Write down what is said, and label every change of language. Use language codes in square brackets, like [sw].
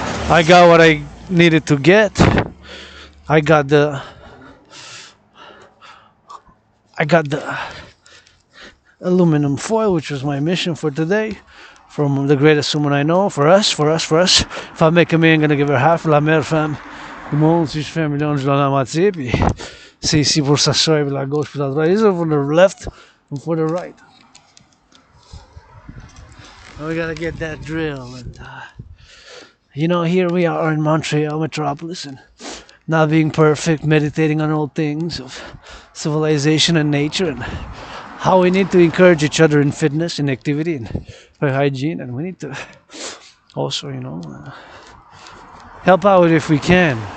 [en] I got what I needed to get. I got the aluminum foil, which was my mission for today. From the greatest woman I know, for us. If I make a million, I'm gonna give her half. [fr] La meilleure femme du monde, si je fais $1 million, je donne la moitié. Puis c'est ici pour sa soeur, la gauche, puis la droite. [en] These are for the left and for the right. And we gotta get that drill. And here we are in Montreal metropolis, and not being perfect, meditating on all things of civilization and nature, and how we need to encourage each other in fitness, in activity, and for hygiene, and we need to also, help out if we can.